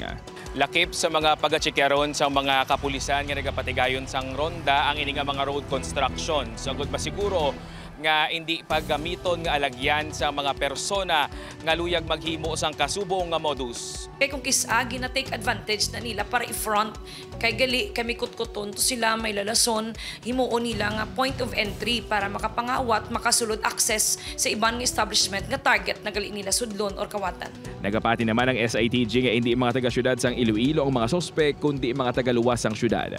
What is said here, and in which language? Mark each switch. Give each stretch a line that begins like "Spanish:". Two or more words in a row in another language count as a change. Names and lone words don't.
Hiligaynon: Lakip sa mga pag-atsikeron sa mga kapulisan nga nagapatigayon sang ronda ang ini nga mga
English: road construction.
Hiligaynon: Sagod masiguro nga hindi paggamiton nga alagyan sa mga persona nga luyag maghimo sang kasubong nga modus. Kay kung kisagi na
English: take advantage
Hiligaynon: na nila para i-front kay gali kami kutkuton to sila may lalason himuon nila nga
English: point of entry
Hiligaynon: para makapangawat makasulod access sa ibang establishment nga target na gali nila sudlon or kawatan. Nagapati naman ang SITG nga hindi mga taga-syudad sang Iloilo ang mga sospek kundi mga taga-luwas sang syudad.